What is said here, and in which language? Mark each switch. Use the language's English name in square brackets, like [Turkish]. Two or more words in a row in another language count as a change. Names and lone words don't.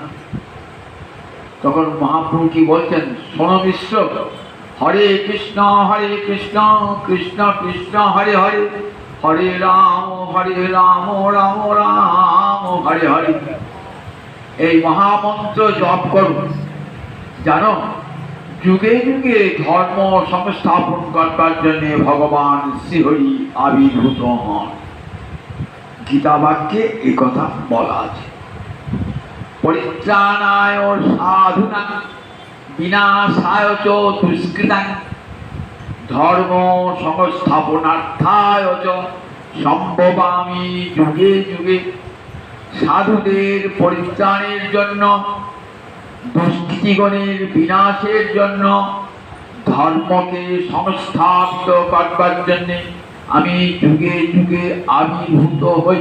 [Bangla] তখন মহাপ্রভু কি বলছেন, শোনো বিশ্ব, [Sanskrit] হরে কৃষ্ণ কৃষ্ণ কৃষ্ণ হরে হরে, হরে রাম রাম রাম হরে হরে। [Bangla] এই মহামন্ত্র জপ করো, জানো যুগে যুগে ধর্ম সংস্থাপন করবার জন্য ভগবান শ্রীহরি আবির্ভূত হন। গীতা বাক্যে এই কথা বলা আছে, [Sanskrit] পরিত্রাণায় সাধুনাং বিনাশায় চ দুষ্কৃতাং ধর্ম সংস্থাপনার্থায় চ সম্ভবামি যুগে যুগে। [Bangla] সাধুদের পরিত্রাণের জন্য, দুষ্কৃতিগণের বিনাশের জন্য, ধর্মকে সংস্থাপিত করবার জন্য আমি যুগে যুগে আবির্ভূত হই।